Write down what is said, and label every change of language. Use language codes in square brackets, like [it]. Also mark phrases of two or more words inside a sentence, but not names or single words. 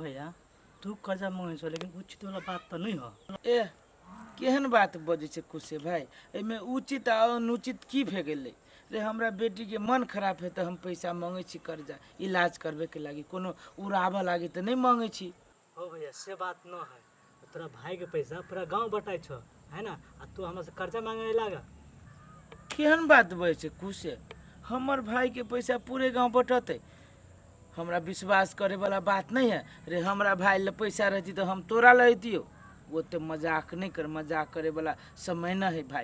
[mai] आयो भैया तू कर्जा मांगे छो लेकिन उचित वाला बात तो नहीं हो। ए केहन बात बजे छे कुसे भाई, एमे उचित आ अनुचित की भे गेलै रे? हमरा बेटी के मन खराब है तो हम पैसा मांगे छी कर्जा इलाज करबे के लागी, कोनो उड़ाबा लागी तो नहीं मांगे छी। हो भैया से बात न है, तोरा भाई के पैसा पूरा गांव बटाई छो है ना, आ तू हमरा से कर्जा मांगे लागा। केहन बात बजे छे कुसे? हमर भाई के पैसा पूरे गांव बटते, हमरा विश्वास करे वाला बात नहीं है रे। हमरा भाई ले पैसा रहती तो हम तोरा लेतियो। वो तो मजाक नहीं कर, मजाक करे वाला समय न है भाई।